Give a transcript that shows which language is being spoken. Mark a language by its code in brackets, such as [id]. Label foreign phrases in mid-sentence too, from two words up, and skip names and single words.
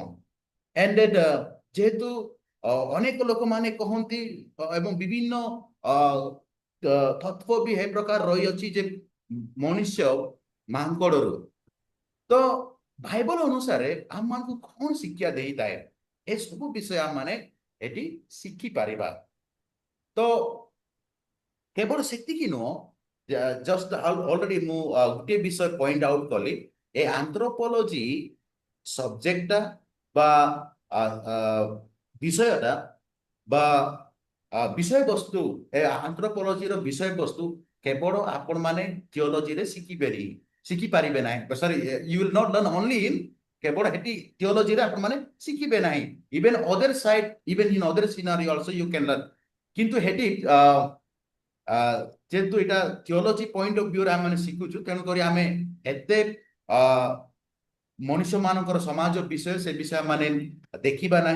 [or] ଏଣ୍ଡ ଯେହେତୁ ଅନେକ ଲୋକମାନେ କହନ୍ତି ଏବଂ ବିଭିନ୍ନ ତତ୍ତ୍ୱ ବି ଏ ପ୍ରକାର ରହିଅଛି ଯେ ମନୁଷ୍ୟ ମାଙ୍କଡରୁ, ତ ବାଇବଲ ଅନୁସାରେ ଆମମାନଙ୍କୁ କଣ ଶିକ୍ଷା ଦେଇଥାଏ ଏସବୁ ବିଷୟ ଆମେ ଏଠି ଶିଖିପାରିବା। ତ କେବଳ ସେତିକି ନୁହଁ, [en] just already [or] ମୁଁ ଗୋଟିଏ ବିଷୟ [en] point out [or] କଲି, ଏ [en] anthropology subject [or] ବା ବିଷୟଟା ବା ବିଷୟବସ୍ତୁ ଏ ଆନ୍ଥ୍ରୋପୋଲୋଜିର ବିଷୟବସ୍ତୁ କେବଳ ଆପଣ ମାନେ ଥିଓଲୋଜିରେ ଶିଖିପାରିବେ ନାହିଁ। [en] sorry, you will not learn only in [or] କେବଳ ଏଠି ଥିଓଲୋଜିରେ ଆପଣ ମାନେ ଶିଖିବେ ନାହିଁ, [en] even other side even in other scenario also you can learn. [or] କିନ୍ତୁ ଏଠି ଯେହେତୁ ଏଇଟା ଥିଓଲୋଜି [en] point of view [or] ଆମେ ଶିଖୁଛୁ, ତେଣୁକରି ଆମେ ଏତେ ମନୁଷ୍ୟ ମାନଙ୍କର ସମାଜ ବିଷୟ ସେ ବିଷୟ ମାନେ ଦେଖିବା ନାହିଁ।